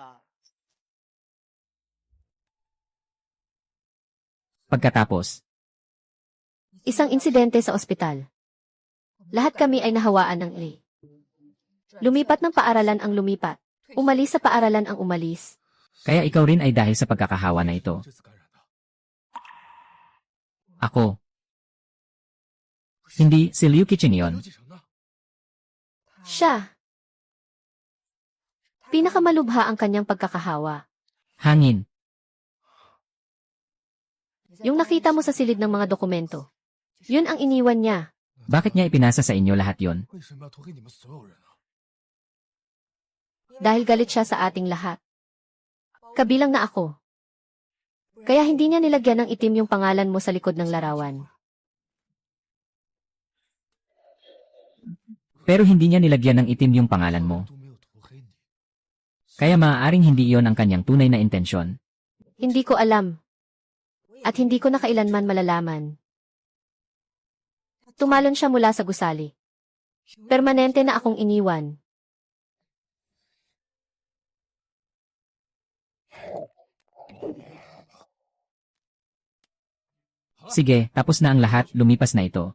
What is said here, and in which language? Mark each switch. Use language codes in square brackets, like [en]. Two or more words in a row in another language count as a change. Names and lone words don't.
[tl] Pagkatapos, Isang insidente sa ospital. Lahat kami ay nahawaan ng Li. Lumipat ng paaralan ang lumipat. Umalis sa paaralan ang umalis. kaya ikaw rin ay dahil sa pagkakahawa na ito. [zh] 这次感染的， [tl] Ako. Hindi, si Liu Kitchen 刘 yon. [zh] 继承呢？ [tl] Siya. Pinakamalubha ang kanyang pagkakahawa. Hangin. Yung nakita mo sa silid ng mga dokumento. Yun ang iniwan niya. Bakit niya ipinasa sa inyo lahat yon? [zh] 为什么要托给你们所有人啊？ [tl] dahil galit siya sa ating lahat. Kabilang na ako. Kaya hindi niya nilagyan ng itim yung pangalan mo sa likod ng larawan. Pero hindi niya nilagyan ng itim yung pangalan mo. [zh] 都没有涂黑你。 [tl] Kaya maaaring hindi iyon ang kanyang tunay na intensyon. Hindi ko alam. At hindi ko na kailanman malalaman. Tumalon siya mula sa gusali. Permanente na akong iniwan. Sige, tapos na ang lahat, lumipas na ito.